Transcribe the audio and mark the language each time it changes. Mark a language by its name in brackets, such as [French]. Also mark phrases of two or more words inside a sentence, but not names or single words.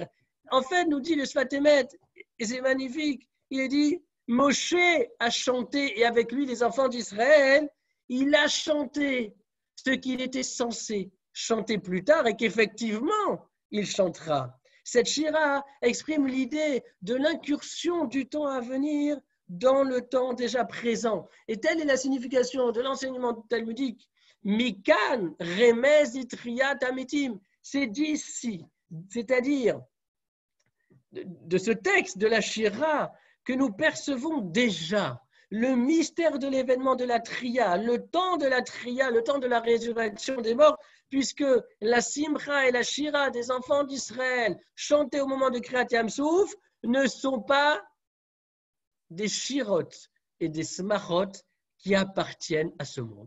[French] En fait, nous dit le Sfat Emet, et c'est magnifique, il est dit Moshe a chanté, et avec lui les enfants d'Israël, il a chanté ce qu'il était censé chanter plus tard et qu'effectivement, il chantera. Cette shira exprime l'idée de l'incursion du temps à venir dans le temps déjà présent. Et telle est la signification de l'enseignement talmudique. [Hebrew] מכאן רמז תחיית המתים. [French] C'est d'ici, c'est-à-dire de ce texte de la shira que nous percevons déjà le mystère de l'événement de la tria, le temps de la tria, le temps de la résurrection des morts, puisque la simcha et la shira des enfants d'Israël chantés au moment de [Hebrew] קריעת ים סוף [French] ne sont pas des shirot et des smachot qui appartiennent à ce monde.